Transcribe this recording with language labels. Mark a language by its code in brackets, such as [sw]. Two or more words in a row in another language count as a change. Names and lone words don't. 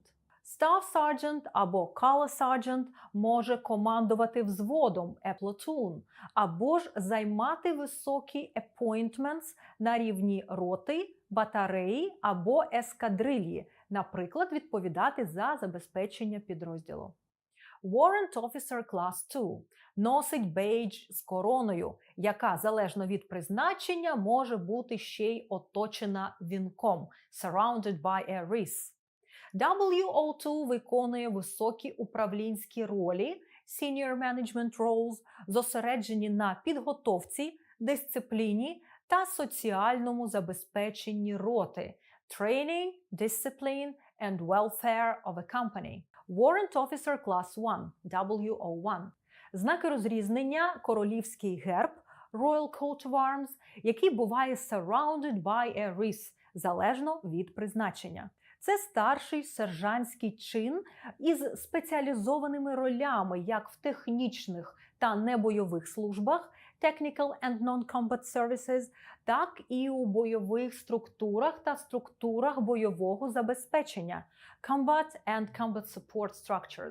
[en] Staff Sergeant [uk] або [en] Color Sergeant [uk] може командувати взводом – [en] a platoon, [uk] або ж займати високі appointments на рівні роти, батареї або ескадрильї, наприклад, відповідати за забезпечення підрозділу. [en] Warrant Officer Class 2 [uk] носить бейдж з короною, яка, залежно від призначення, може бути ще й оточена вінком – [en] surrounded by a wreath. [uk] WO2 виконує високі управлінські ролі – [en] senior management roles, [uk] зосереджені на підготовці, дисципліні та соціальному забезпеченні роти – [en] training, discipline and welfare of a company. Warrant Officer Class 1 WO1. [uk] Знаки розрізнення – королівський герб [en] Royal Coat of Arms, [uk] який буває [en] surrounded by a wreath, [uk] залежно від призначення. Це старший сержантський чин із спеціалізованими ролями як в технічних та небойових службах [en] Technical and Non-Combat Services, [uk] так і у бойових структурах та структурах бойового забезпечення [en] Combat and Combat Support Structures.